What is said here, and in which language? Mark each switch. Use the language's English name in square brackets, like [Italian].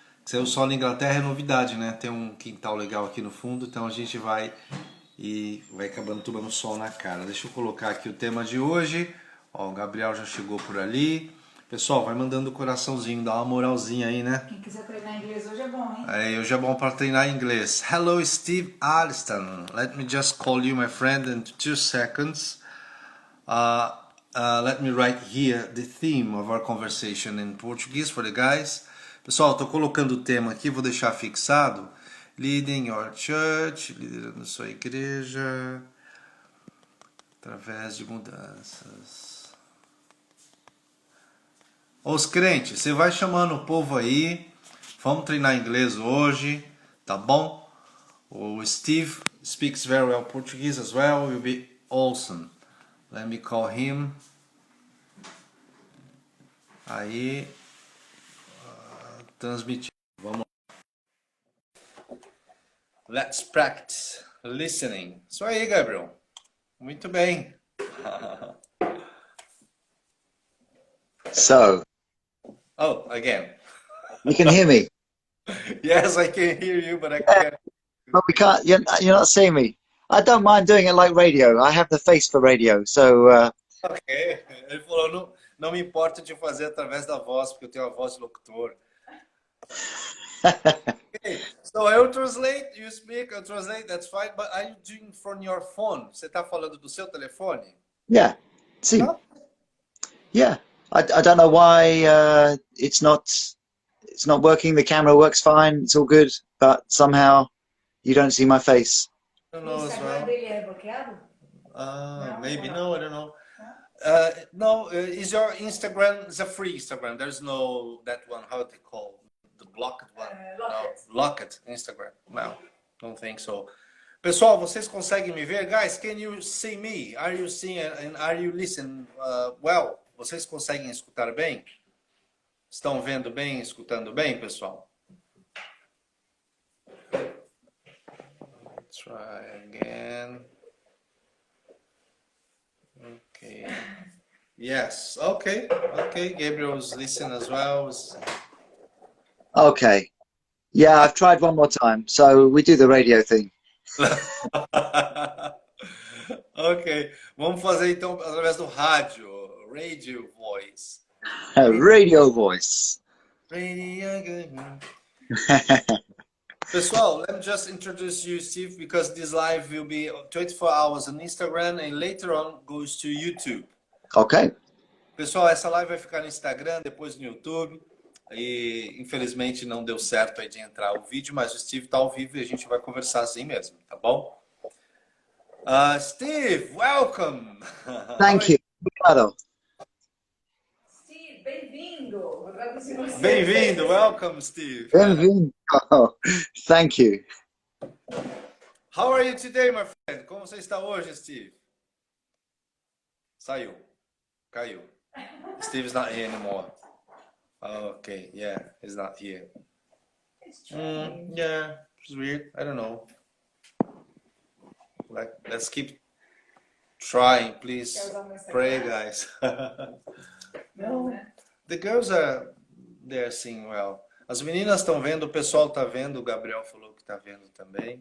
[Portuguese] Saiu o sol na Inglaterra é novidade, né? Tem um quintal legal aqui no fundo, então a gente vai acabando tomando sol na cara. Deixa eu colocar aqui o tema de hoje. Ó, o Gabriel já chegou por ali. Pessoal, vai mandando o coraçãozinho, dá uma moralzinha aí, né? Quem quiser treinar inglês hoje é bom, hein? Hoje é bom para treinar inglês. [English] Hello, Steve Alston. Let me just call you my friend in 2 seconds. Uh, Let me write here the theme of our conversation in Portuguese for the guys. [Portuguese] Pessoal, estou colocando o tema aqui, vou deixar fixado. [English] Leading your church, [Portuguese] liderando sua igreja, através de mudanças. Os crentes, você vai chamando o povo aí. Vamos treinar inglês hoje, tá bom? [English] O Steve speaks very well Portuguese as well. Will be awesome. Let me call him. [Portuguese] Aí, transmitir. Vamos lá. [English] Let's practice listening. [Portuguese] Isso aí, Gabriel. Muito bem. [English] So, Oh, again. you can hear me, Yes, I can hear you, but I can't. but we can't. You're not seeing me. I don't mind doing it like radio. I have the face for radio, so Ok. [Portuguese] Ele falou, não me importa de fazer através da voz, porque eu tenho a voz de locutor. [English] Okay. So I will translate, you speak, I'll translate, that's fine, but are you doing from your phone? [Portuguese] Você está falando do seu telefone? [English] yeah. See, [Portuguese] Não? [English] yeah. I don't know why it's not working. The camera works fine. It's all good, but somehow you don't see my face. I don't [Portuguese] O [English] know as Instagram well. [Portuguese] dele é bloqueado? [English] Maybe, no, I don't know. No, is your Instagram is a free Instagram? There's no that one. How they call the blocked one? Locked. No, locked Instagram. No, don't think so. [Portuguese] Pessoal, vocês conseguem me ver? [English] Guys, can you see me? Are you seeing and are you listening well? [Portuguese] Vocês conseguem escutar bem? Estão vendo bem, escutando bem, pessoal? [English] Try again. Okay. Yes. Okay. Okay. Gabriel's listening as well. Okay. Yeah, I've tried one more time. So we do the radio thing. Ok. [Portuguese] Vamos fazer então através do rádio. [English] Radio voice. Radio voice. Radio. [Portuguese] Pessoal, [English] let me just introduce you, Steve, because this live will be 24 hours on Instagram and later on goes to YouTube. Okay. [Portuguese] Pessoal, essa live vai ficar no Instagram, depois no YouTube. E infelizmente não deu certo aí de entrar o vídeo, mas o Steve tá ao vivo e a gente vai conversar assim mesmo, tá bom? [English] Steve, welcome! Thank you. [Portuguese] Obrigado. Steve, bem-vindo! Vou traduzir você. Bem-vindo, [English] welcome, [Portuguese] Steve. Bem-vindo. [English] Oh, thank you. How are you today, my friend? [Portuguese] Como você está hoje, Steve? Saiu. Caiu. [English] Steve's not here anymore. Okay, yeah, he's not here. It's true. Yeah, it's weird. I don't know. Let's keep trying, please. Pray, guys. [Portuguese] Não, né? [English] The girls they're seeing well. [Portuguese] As meninas estão vendo, o pessoal está vendo, o Gabriel falou que está vendo também.